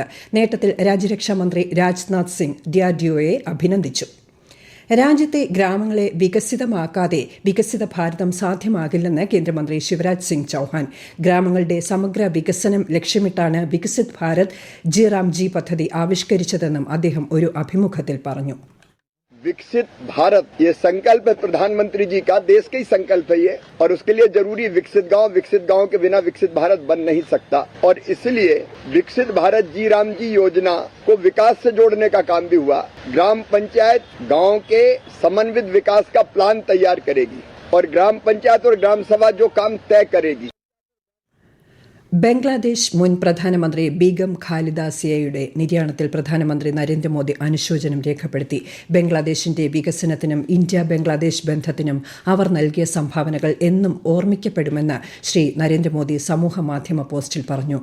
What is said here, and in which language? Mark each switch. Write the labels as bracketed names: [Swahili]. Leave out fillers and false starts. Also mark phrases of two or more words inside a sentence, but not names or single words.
[Malayalam] നേട്ടത്തിൽ രാജ്യരക്ഷാ മന്ത്രി രാജ്നാഥ് സിംഗ് DRDOയെ അഭിനന്ദിച്ചു. രാജ്യത്തെ ഗ്രാമങ്ങളെ വികസിതമാക്കാതെ വികസിത ഭാരതം സാധ്യമാകില്ലെന്ന് കേന്ദ്രമന്ത്രി ശിവരാജ് സിംഗ് ചൌഹാൻ. ഗ്രാമങ്ങളുടെ സമഗ്ര വികസനം ലക്ഷ്യമിട്ടാണ് വികസിത് ഭാരത് ജി പദ്ധതി ആവിഷ്കരിച്ചതെന്നും അദ്ദേഹം ഒരു അഭിമുഖത്തിൽ പറഞ്ഞു. [Hindi] विकसित भारत ये संकल्प है प्रधानमंत्री जी का, देश का ही संकल्प है ये, और उसके लिए जरूरी विकसित गांव के बिना विकसित भारत बन नहीं सकता. और इसलिए विकसित भारत जी योजना को विकास से जोड़ने का काम भी हुआ. ग्राम पंचायत गांव के समन्वित विकास का प्लान तैयार करेगी और ग्राम पंचायत और ग्राम सभा जो काम तय करेगी. [Malayalam] ബംഗ്ലാദേശ് മുൻ പ്രധാനമന്ത്രി ബീഗം ഖാലിദ സിയയുടെ നിര്യാണത്തിൽ പ്രധാനമന്ത്രി നരേന്ദ്രമോദി അനുശോചനം രേഖപ്പെടുത്തി. ബംഗ്ലാദേശിന്റെ വികസനത്തിനും ഇന്ത്യ ബംഗ്ലാദേശ് ബന്ധത്തിനും അവർ നൽകിയ സംഭാവനകൾ എന്നും ഓർമ്മിക്കപ്പെടുമെന്ന് ശ്രീ നരേന്ദ്രമോദി സമൂഹമാധ്യമ പോസ്റ്റിൽ പറഞ്ഞു.